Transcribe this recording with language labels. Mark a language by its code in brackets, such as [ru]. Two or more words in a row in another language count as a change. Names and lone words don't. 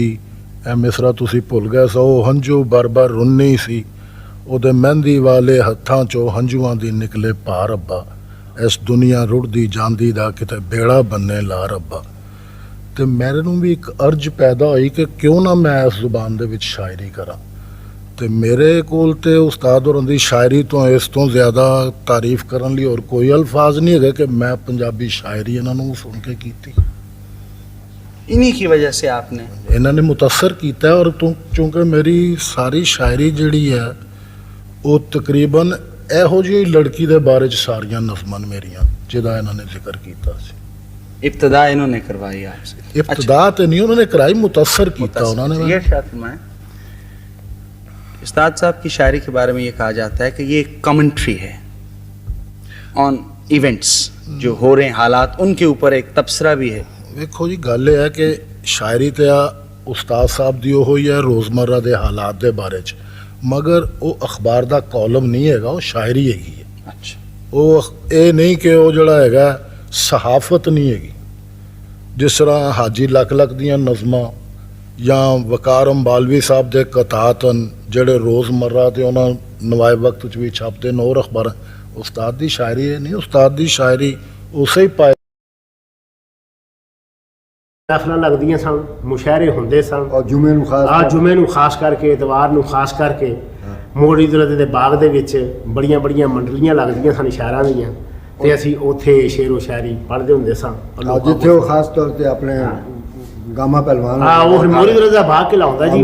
[pa] ਇਹ ਮਿਸਰਾ ਤੁਸੀਂ ਭੁੱਲ ਗਏ ਸੋ, ਹੰਝੂ ਬਰ-ਬਰ ਰੁੰਨੀ ਸੀ, ਉਹਦੇ ਮਹਿੰਦੀ ਵਾਲੇ ਹੱਥਾਂ 'ਚੋਂ ਹੰਝੂਆਂ ਦੀ ਨਿਕਲੇ ਭਾ ਰੱਬਾ, ਇਸ ਦੁਨੀਆ ਰੁੜਦੀ ਜਾਂਦੀ ਦਾ ਕਿਤੇ ਬੇੜਾ ਬੰਨੇ ਲਾ ਰੱਬਾ. ਤੇ ਮੇਰੇ ਨੂੰ ਵੀ ਇੱਕ ਅਰਜ਼ ਪੈਦਾ ਹੋਈ ਕਿ ਕਿਉਂ ਨਾ ਮੈਂ ਇਸ ਜ਼ੁਬਾਨ ਦੇ ਵਿੱਚ ਸ਼ਾਇਰੀ ਕਰਾਂ. ਤੇ ਮੇਰੇ ਕੋਲ ਤੇ ਉਸਤਾਦ ਹੋਰਾਂ ਦੀ ਸ਼ਾਇਰੀ ਤੋਂ ਇਸ ਤੋਂ ਜ਼ਿਆਦਾ ਤਾਰੀਫ ਕਰਨ ਲਈ ਹੋਰ ਕੋਈ ਅਲਫਾਜ਼ ਨਹੀਂ ਹੈਗੇ ਕਿ ਮੈਂ ਪੰਜਾਬੀ ਸ਼ਾਇਰੀ ਇਹਨਾਂ ਨੂੰ ਸੁਣ ਕੇ ਕੀਤੀ. [ur] انہی کی وجہ سے آپ نے [pa] ਇਹਨਾਂ ਨੇ ਮੁਤਅਸਰ ਕੀਤਾ ਔਰ ਚੂੰਕਿ ਮੇਰੀ ਸਾਰੀ ਸ਼ਾਇਰੀ ਜਿਹੜੀ ਹੈ ਉਹ ਤਕਰੀਬਨ ਇਹੋ ਜਿਹੀ ਲੜਕੀ ਦੇ ਬਾਰੇ 'ਚ ਸਾਰੀਆਂ ਨਜ਼ਮਾਂ ਮੇਰੀਆਂ ਜਿਹਦਾ ਇਹਨਾਂ ਨੇ ਜ਼ਿਕਰ ਕੀਤਾ ਸੀ. [ur] ابتدا انہوں نے کروائی آپ سے. [pa] ابتدا تے نہیں انہوں نے کرائی, متاثر کیتا انہوں نے. [ur] یہ ارشاد فرمائیں. استاد صاحب کی شاعری کے بارے میں یہ کہا جاتا ہے کہ یہ ایک کمنٹری ہے [en] on events [ur] جو ہو رہے ہیں حالات, ان کے اوپر ایک تبصرہ بھی ہے. [pa] ਵੇਖੋ ਜੀ ਗੱਲ ਇਹ ਹੈ ਕਿ ਸ਼ਾਇਰੀ ਤੇ ਆ ਉਸਤਾਦ ਸਾਹਿਬ ਦੀ ਉਹ ਹੀ ਹੈ ਰੋਜ਼ਮਰਰਾ ਦੇ ਹਾਲਾਤ ਦੇ ਬਾਰੇ 'ਚ. ਮਗਰ ਉਹ ਅਖਬਾਰ ਦਾ ਕਾਲਮ ਨਹੀਂ ਹੈਗਾ, ਉਹ ਸ਼ਾਇਰੀ ਹੈਗੀ ਹੈ। [ur] अच्छा [pa] ਉਹ ਇਹ ਨਹੀਂ ਕਿ ਉਹ ਜਿਹੜਾ ਹੈਗਾ ਸਹਾਫਤ ਨਹੀਂ ਹੈਗੀ। ਜਿਸ ਤਰ੍ਹਾਂ ਹਾਜੀ ਲੱਖ ਲੱਖ ਦੀਆਂ ਨਜ਼ਮਾਂ ਜਾਂ ਵਕਾਰ ਅੰਬਾਲਵੀ ਸਾਹਿਬ ਦੇ ਕਤਾਤ ਹਨ ਜਿਹੜੇ ਰੋਜ਼ਮर्रा ਤੇ ਉਹਨਾਂ ਨਵਾਏ ਵਕਤ 'ਚ ਵੀ ਛਾਪਦੇ ਨੇ ਹੋਰ ਅਖਬਾਰਾਂ। ਉਸਤਾਦ ਦੀ ਸ਼ਾਇਰੀ ਇਹ ਨਹੀਂ, ਉਸਤਾਦ ਦੀ ਸ਼ਾਇਰੀ ਉਸੇ ਹੀ ਪਾਏ ਮਹਿਫਲਾਂ ਲੱਗਦੀਆਂ ਸਨ, ਮੁਸ਼ਾਇਰੇ ਹੁੰਦੇ ਸਨ। और जुमे ਨੂੰ ਖਾਸ ਆ ਜੁਮੇ ਨੂੰ ਖਾਸ ਕਰਕੇ, ਇਤਵਾਰ ਨੂੰ ਖਾਸ ਕਰਕੇ ਮੋੜੀ ਦੁਰਦ ਦੇ ਬਾਗ ਦੇ ਵਿੱਚ ਬੜੀਆਂ ਬੜੀਆਂ ਮੰਡਲੀਆਂ ਲੱਗਦੀਆਂ ਸਨ ਸ਼ਾਇਰਾਂ ਦੀਆਂ, ਤੇ ਅਸੀਂ ਉੱਥੇ ਸ਼ੇਰੋ ਸ਼ਾਇਰੀ ਪੜ੍ਹਦੇ ਹੁੰਦੇ ਸਾਂ। ਜਿੱਥੇ ਉਹ ਖਾਸ ਤੌਰ ਤੇ ਆਪਣੇ ਗਾਮਾ ਪਹਿਲਵਾਨ ਹਾਂ, ਉਹ ਮੋੜੀ ਦੁਰਦ ਦਾ ਬਾਗ ਕਿਲਾਉਂਦਾ ਜੀ।